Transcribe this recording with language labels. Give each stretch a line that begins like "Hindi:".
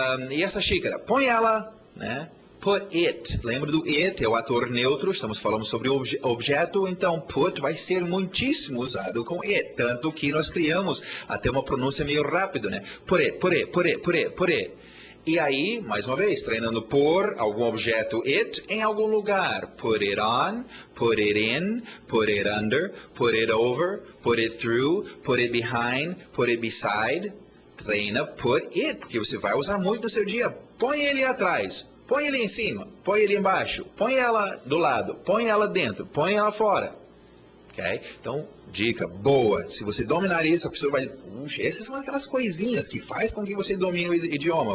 Portuguese: E essa xícara, põe ela, né? Put it. Lembra do it? É o ator neutro. Estamos falando sobre o objeto. Então, put vai ser muitíssimo usado com it. Tanto que nós criamos até uma pronúncia meio rápido, né? Put it. E aí, mais uma vez, treinando por algum objeto it em algum lugar.
English: Put it on, put it in, put it under, put it over, put it through, put it behind, put it beside.
Portuguese: Treina put it, porque você vai usar muito no seu dia. Põe ele atrás, põe ele em cima, põe ele embaixo, põe ela do lado, põe ela dentro, põe ela fora. Okay? Então, dica boa. Se você dominar isso, a pessoa vai... essas são aquelas coisinhas que faz com que você domine o idioma.